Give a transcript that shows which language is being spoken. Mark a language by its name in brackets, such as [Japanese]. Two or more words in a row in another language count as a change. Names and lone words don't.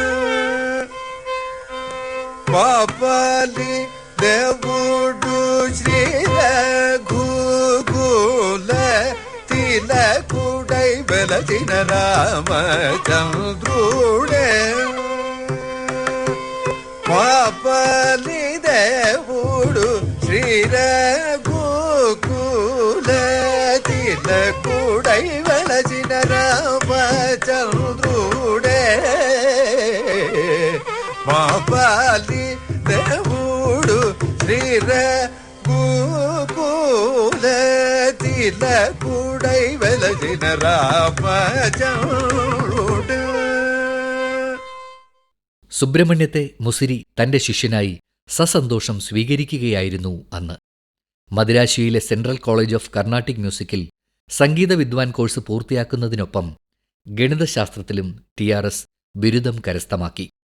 [Telugu] మాపలి దేవుడు శ్రీరఘుకుల తిలకుడై వెలసిన రామచంద్రుడే మాపలి దేవుడు శ్రీరఘుకుల తిలకుడై వెలసిన రామచంద్రుడే మాపలి దేవుడు శ్రీరఘుకుల తిలకుడై వెలసిన రామచంద్రుడే. [Malayalam] സുബ്രഹ്മണ്യത്തെ മുസിരി തന്റെ ശിഷ്യനായി സസന്തോഷം സ്വീകരിക്കുകയായിരുന്നു അന്ന്. മദിരാശിയിലെ സെൻട്രൽ കോളേജ് ഓഫ് കർണാട്ടിക് മ്യൂസിക്കിൽ സംഗീത വിദ്വാൻ കോഴ്സ് പൂർത്തിയാക്കുന്നതിനൊപ്പം ഗണിതശാസ്ത്രത്തിലും TRS ബിരുദം കരസ്ഥമാക്കി.